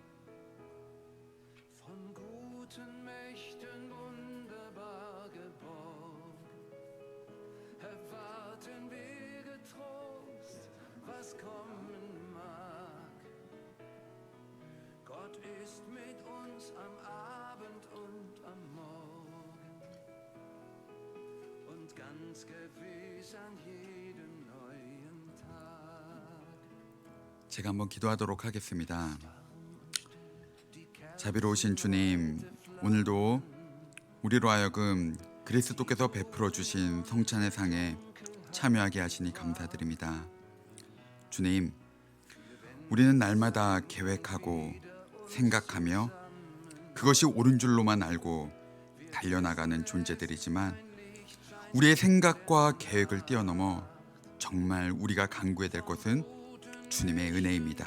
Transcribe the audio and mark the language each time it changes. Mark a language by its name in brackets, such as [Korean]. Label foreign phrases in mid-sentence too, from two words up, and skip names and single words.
[German] Von guten Mächten wunderbar geborgen, erwarten wir getrost, was kommen mag. Gott ist mit uns am Abend und am Morgen und ganz gewiss an jedem neuen Tag. [Korean] 제가 한번 기도하도록 하겠습니다. 자비로우신 주님, 오늘도 우리로 하여금 그리스도께서 베풀어 주신 성찬의 상에 참여하게 하시니 감사드립니다. 주님, 우리는 날마다 계획하고 생각하며 그것이 옳은 줄로만 알고 달려나가는 존재들이지만 우리의 생각과 계획을 뛰어넘어 정말 우리가 간구해야 될 것은 주님의 은혜입니다.